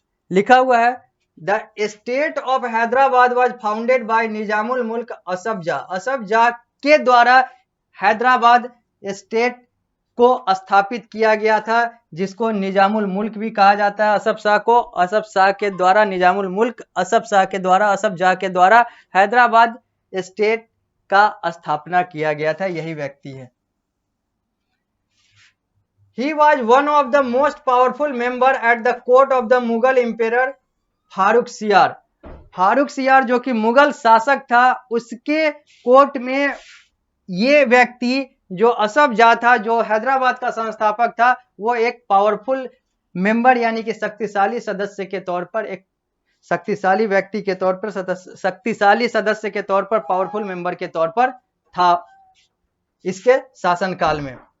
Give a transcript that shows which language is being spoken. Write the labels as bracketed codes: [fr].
[hi] लिखा हुआ है [en] The state of Hyderabad was founded by Nizamul Mulk Asaf Jah. [hi] असफजाह के द्वारा हैदराबाद स्टेट को स्थापित किया गया था, जिसको निजामुल मुल्क भी कहा जाता है। असफ शाह को असफ शाह के द्वारा निजामुल मुल्क, असफ शाह के द्वारा, असफ जाह के द्वारा हैदराबाद स्टेट का स्थापना किया गया था। यही व्यक्ति है। [en] He was one of the most powerful member at the court of the Mughal Emperor Farrukhsiyar. [hi] फारूक सियार जो कि मुगल शासक था, उसके कोर्ट में ये व्यक्ति जो असफ जाह था, जो हैदराबाद का संस्थापक था, वो एक पावरफुल मेंबर यानी कि शक्तिशाली सदस्य के तौर पर, एक शक्तिशाली व्यक्ति के तौर पर, शक्तिशाली सदस्य के तौर पर, पावरफुल मेंबर के तौर पर था इसके शासनकाल में।